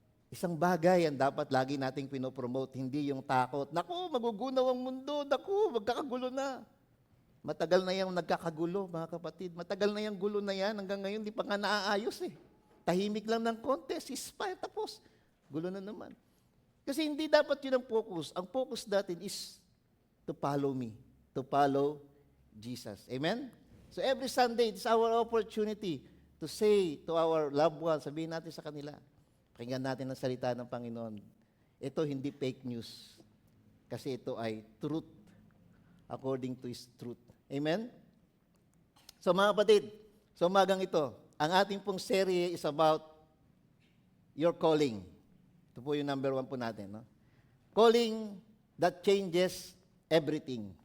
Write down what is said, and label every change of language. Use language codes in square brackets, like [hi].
[tl] Isang bagay ang dapat lagi nating pinopromote, hindi yung takot. Naku, magugunaw ang mundo. Naku, magkakagulo na. Matagal na yung nagkakagulo, mga kapatid. Matagal na yung gulo na yan. Hanggang ngayon, di pa nga naaayos Tahimik lang ng konti, ceasefire, tapos gulo na naman. Kasi hindi dapat yun ang focus. Ang focus natin [en] is to follow me, to follow Jesus. Amen? So every Sunday, it's our opportunity to say to our loved ones, [tl] sabihin natin sa kanila, pakinggan natin ang salita ng Panginoon. Ito hindi fake news. Kasi ito ay [en] truth according to His truth. Amen? [tl] So mga kapatid, sa umagang ito, ang ating pong serye [en] is about your calling. [tl] Ito po yung number 1 po natin. No? [en] Calling that changes everything.